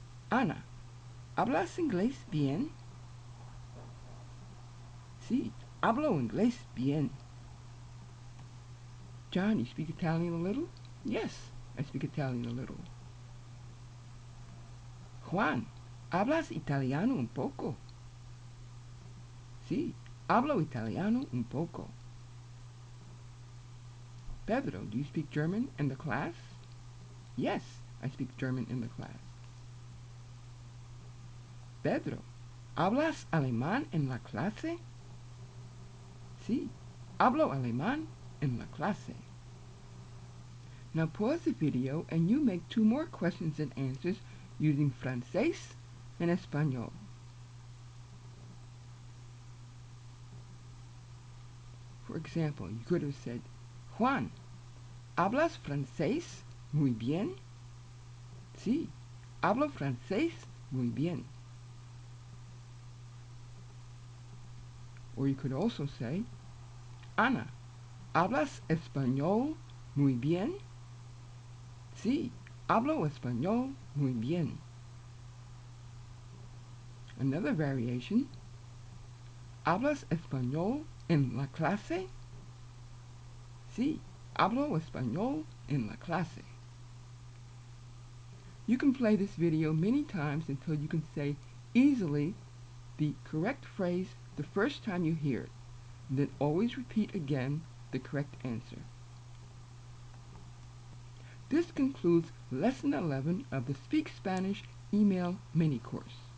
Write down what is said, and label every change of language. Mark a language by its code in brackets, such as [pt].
[es] Ana, ¿hablas inglés bien? Sí, hablo inglés bien. [en] John, you speak Italian a little? Yes, I speak Italian a little. [es] Juan, ¿hablas italiano un poco? Sí, hablo italiano un poco. [en] Pedro, do you speak German in the class? Yes, I speak German in the class. [es] Pedro, ¿hablas alemán en la clase? Sí, hablo alemán en la clase. [en] Now pause the video and you make 2 more questions and answers using francés and español. For example, you could have said, Juan, [es] ¿hablas francés muy bien? Sí, hablo francés muy bien. [en] Or you could also say, Ana, [es] ¿hablas español muy bien? Sí, hablo español muy bien. [en] Another variation, [es] ¿hablas español en la clase? Sí, hablo español en la clase. [en] You can play this video many times until you can say easily the correct phrase the first time you hear it. Then always repeat again the correct answer. This concludes Lesson 11 of the Speak Spanish email mini course.